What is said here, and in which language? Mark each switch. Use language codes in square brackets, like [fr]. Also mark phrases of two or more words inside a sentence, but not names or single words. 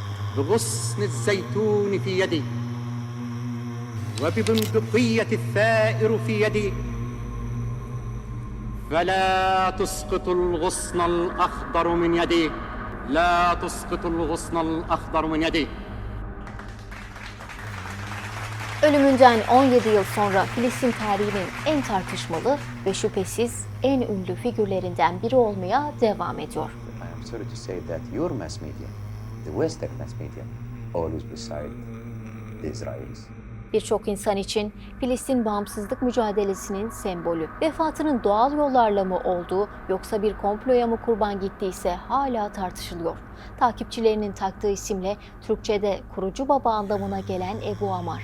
[ar] بغصن الزيتون في يدي وببندقية الثائر في يدي فلا تسقط الغصن الأخضر من يدي لا تسقط الغصن الأخضر من يدي. [tr] Ölümünden 17 yıl sonra Filistin tarihinin en tartışmalı ve şüphesiz en ünlü figürlerinden biri olmaya devam ediyor. [en] I am sorry to say that your mass media, the Western mass media, always beside the Israelis. [tr] Birçok insan için Filistin bağımsızlık mücadelesinin sembolü. Vefatının doğal yollarla mı olduğu yoksa bir komploya mı kurban gittiyse hala tartışılıyor. Takipçilerinin taktığı isimle Türkçe'de kurucu baba anlamına gelen Ebu Amar.